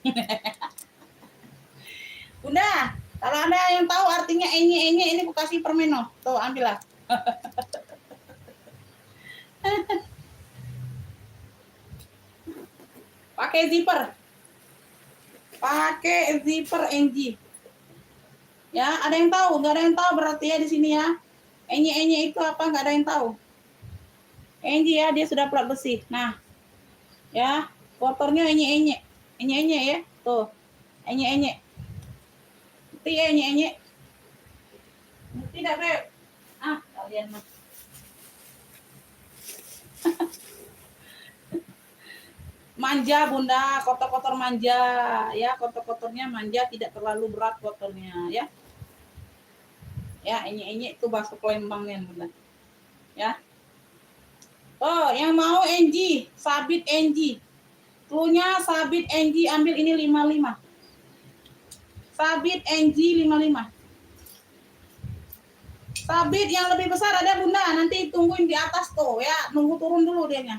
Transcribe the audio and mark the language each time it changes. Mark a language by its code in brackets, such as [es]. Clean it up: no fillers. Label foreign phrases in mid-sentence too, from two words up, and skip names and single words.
[id] Bunda, kalau ada yang tahu artinya enye-enye ini ku kasih permen noh. Tuh, ambillah. Pakai zipper. Pakai zipper NG. Ya, ada yang tahu? Enggak ada yang tahu berarti ya di sini ya. Enye-enye itu apa? Enggak ada yang tahu. NG ya, dia sudah plat besi. Nah, ya, kotornya enye-enye. Enye-enye ya. Tuh. Enye-enye. Ngerti ya enye-enye? Ngerti enggak, Beb? Ah, kalian mah. Manja Bunda, kotor-kotor manja ya, kotor-kotornya manja, tidak terlalu berat kotornya ya. Ya, enye-enye itu bakso Palembangnya Bunda. Ya. Oh, yang mau NG, sabit NG. Cluenya sabit NG, ambil ini 55. Sabit NG 55. Sabit yang lebih besar ada Bunda, nanti tungguin di atas tuh ya, nunggu turun dulu dianya.